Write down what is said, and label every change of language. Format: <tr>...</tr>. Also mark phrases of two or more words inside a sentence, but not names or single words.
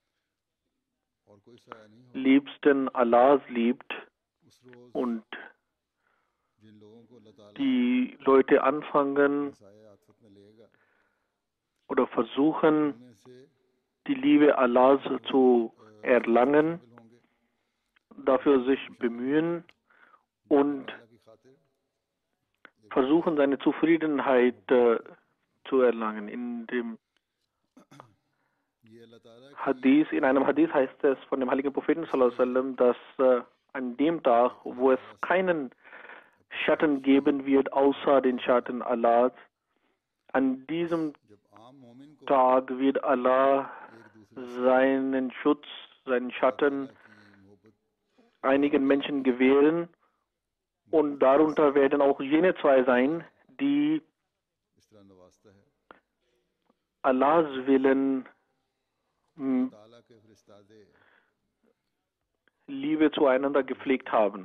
<de>Liebsten Allahs liebt und die Leute anfangen oder versuchen, die Liebe Allahs zu erlangen, dafür sich bemühen und versuchen, seine Zufriedenheit zu erlangen. In einem Hadith heißt es von dem heiligen Propheten</de> <ar>صلى الله عليه وسلم,</ar> <de>dass an dem Tag, wo es keinen Schatten geben wird, außer den Schatten Allahs, an diesem Tag wird Allah seinen Schutz, seinen Schatten einigen Menschen gewähren, und darunter werden auch jene zwei sein, die Allahs Willen Liebe zueinander gepflegt haben.</de>